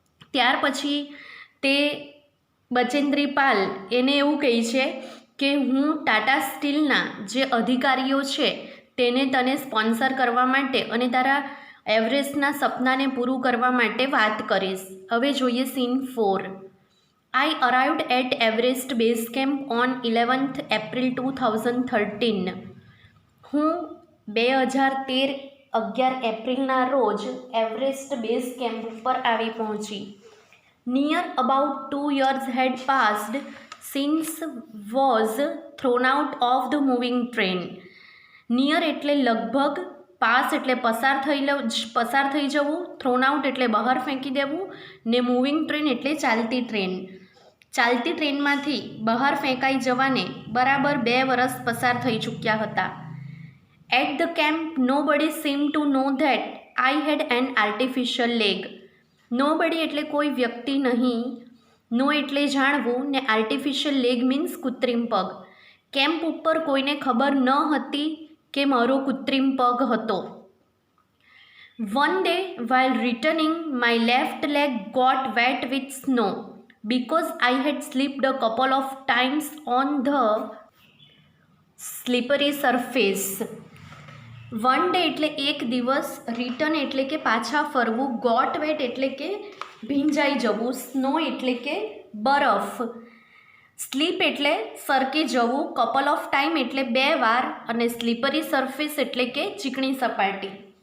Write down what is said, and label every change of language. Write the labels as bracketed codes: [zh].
[gu] ત્યાર પછી તે બચેન્દ્રી પાલ એને એવું કહે છે કે હું ટાટા સ્ટીલના જે અધિકારીઓ છે તેને તને સ્પોન્સર કરવા માટે અને તારા એવરેસ્ટના સપનાને પૂરું કરવા માટે વાત કરીશ. હવે જોઈએ scene 4. [en] I arrived at Everest Base Camp on 11th April 2013. [gu] હું 11 એપ્રિલના રોજ એવરેસ્ટ બેઝ કેમ્પ ઉપર આવી પહોંચી. [en] Near about 2 years had passed since was thrown out of the moving train. [gu] Near એટલે લગભગ, પાસ એટલે પસાર થઈ જવું, થ્રોન આઉટ એટલે બહાર ફેંકી દેવું ને મૂવિંગ ટ્રેન એટલે ચાલતી ટ્રેન. ચાલતી ટ્રેનમાંથી બહાર ફેંકાઈ જવાને બરાબર 2 વર્ષ પસાર થઈ ચૂક્યા હતા. [en] At the camp nobody seem to know that I had an artificial leg. [gu] Nobody એટલે કોઈ વ્યક્તિ નહીં, નો એટલે જાણવું ને આર્ટિફિશિયલ લેગ મીન્સ કૃત્રિમ પગ. કેમ્પ ઉપર કોઈને ખબર ન હતી કે મારો કૃત્રિમ પગ હતો. [en] One day while returning my left leg got wet with snow because I had slipped a couple of times on the slippery surface. [gu] One day એટલે એક દિવસ, રિટર્ન એટલે કે પાછા ફરવું, ગોટ વેટ એટલે કે ભીંજાઈ જવું, સ્નો એટલે કે બરફ, સ્લીપ એટલે સરકી જવું, કપલ ઓફ ટાઈમ એટલે 2 વાર અને સ્લીપરી સરફેસ એટલે કે ચીકણી સપાટી.